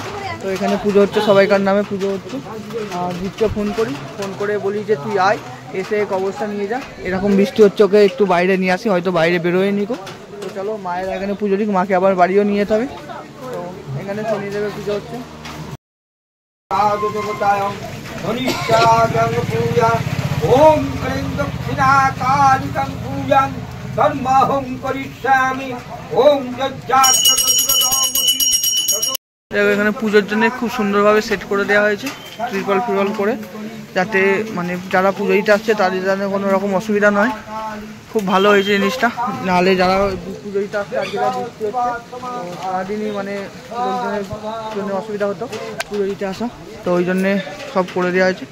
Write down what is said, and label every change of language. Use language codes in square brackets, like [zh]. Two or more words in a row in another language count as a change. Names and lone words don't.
[bn] তো এখানে পুজো হচ্ছে, সবাইকার নামে পুজো হচ্ছে। আর জিতকে ফোন করে বলি যে তুই আয়, এসে কবজটা নিয়ে যা। এরকম বৃষ্টি হচ্ছে, ওকে একটু বাইরে নিয়ে আসি, হয়তো বাইরে বেরোয় নিকো। তো চলো মায়ের এখানে পুজো দিক, মাকে আবার বাড়িও নিয়ে যেতে হবে। তো এখানে শনিদেবের পুজো হচ্ছে। [sa] ओम क्लीं दक्षिणा कालिकं पूजं कर्महं करिष्यामि ओम [bn] এখানে পুজোর জন্য খুব সুন্দরভাবে সেট করে দেওয়া হয়েছে, ত্রিপল করে, যাতে মানে যারা পুজো দিতে আসছে তাদের যেন কোনো রকম অসুবিধা নয়। খুব ভালো হয়েছে জিনিসটা, নাহলে যারা পুজো দিতে আসছে আজকে বৃষ্টি হচ্ছে, সারাদিনই মানে লোকজনের জন্য অসুবিধা হতো পুজো দিতে আসা, তো ওই জন্যে সব করে দেওয়া হয়েছে।